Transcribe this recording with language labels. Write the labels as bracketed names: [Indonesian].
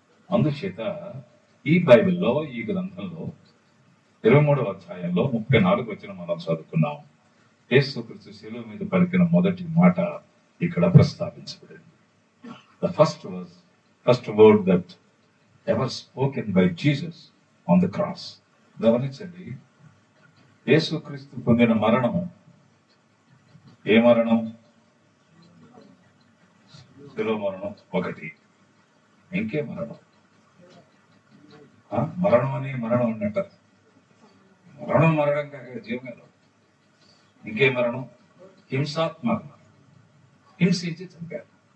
[Telugu] అందుచేత ఈ బైబిల్లో, ఈ గ్రంథంలో 23వ అధ్యాయంలో 34వ వచనం మనం చదువుకున్నాం. యేసుక్రీస్తు శిలువ మీద పలికిన మొదటి మాట ఇక్కడ ప్రస్తావించబడింది. [English] The first word that ever spoken by Jesus on the cross. [Telugu] గమనించండి, యేసుక్రీస్తు పొందిన మరణము ఏ మరణం? శిలువ మరణం ఒకటి. ఇంకే మరణం? మరణం అని మరణం ఉన్నట్ట. మరణం కాక జీవనంలో ఇంకే మరణం? హింసాత్మక మరణం. హింసించి చంపారు.